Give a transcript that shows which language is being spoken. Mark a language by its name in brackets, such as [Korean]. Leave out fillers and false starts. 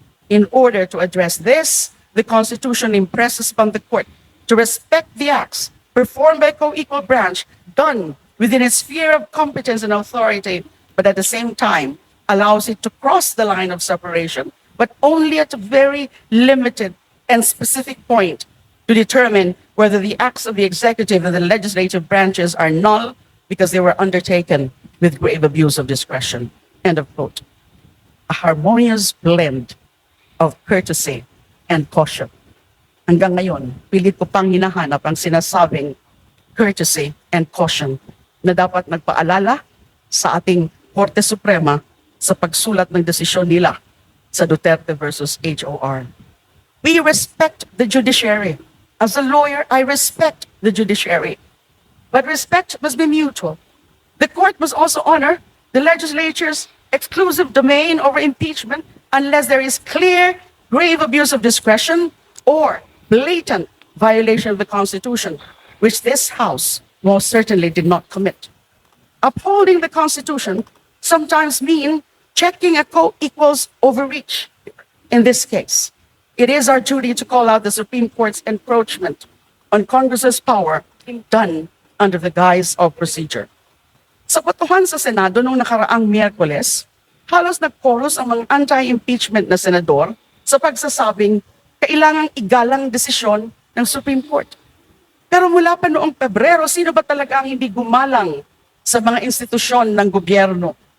[English] In order to address this, the Constitution impresses upon the court to respect the acts performed by co-equal branch done within its sphere of competence and authority, but at the same time allows it to cross the line of separation, but only at a very limited and specific point to determine whether the acts of the executive and the legislative branches are null because they were undertaken with grave abuse of discretion. End of quote. A harmonious blend of courtesy and caution. [Filipino] Hanggang ngayon, pilit ko pang hinahanap ang sinasabing [English] courtesy and caution [Filipino] na dapat nagpaalala sa ating Korte Suprema sa pagsulat ng desisyon nila sa Duterte versus HOR. [English] We respect the judiciary. As a lawyer, I respect the judiciary. But respect must be mutual. The court must also honor the legislature's exclusive domain over impeachment unless there is clear, grave abuse of discretion or blatant violation of the Constitution, which this House most certainly did not commit. Upholding the Constitution sometimes mean checking a co-equal's overreach. In this case, it is our duty to call out the Supreme Court's encroachment on Congress's power done under the guise of procedure. [Filipino] Sa botohan sa Senado noong nakaraang Miyerkules, halos nag-chorus ang mga anti-impeachment na senador sa pagsasabing kailangang igalang desisyon ng Supreme Court. Pero mula pa noong Pebrero, sino ba talaga ang hindi gumalang sa mga institusyon ng gobyerno?